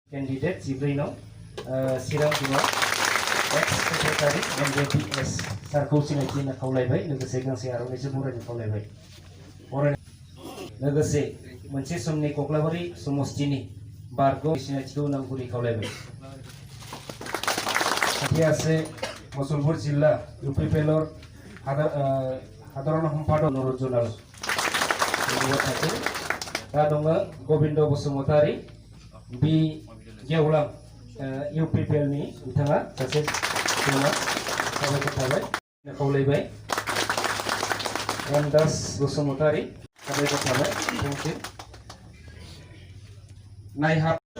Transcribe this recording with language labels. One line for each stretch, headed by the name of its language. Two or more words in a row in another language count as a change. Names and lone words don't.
Bodo: candidate Jibrino Sirang Dino ex secretary MJPS Sarko Sinajina Kaulaibai लोगोसे गांसे आर'नाइजों बरायनो खावलायबाय लोगोसे मोनसे समनि कक्लाबारि समस्तिनि बारग' सिनायथिखौ नांगुरै खावलायबाय साथियासे मुसलपुर जिल्ला UPPL हादराव सम्पादक नरजनाल दा दङ गोबिन्द बसुमतारी बि गेवलां UPPL नि बिथाङा सासे साबायखर थाबाय खावलायबाय रामदास बसुमतारी साबायखर थाबाय थेंकिउ नायहाब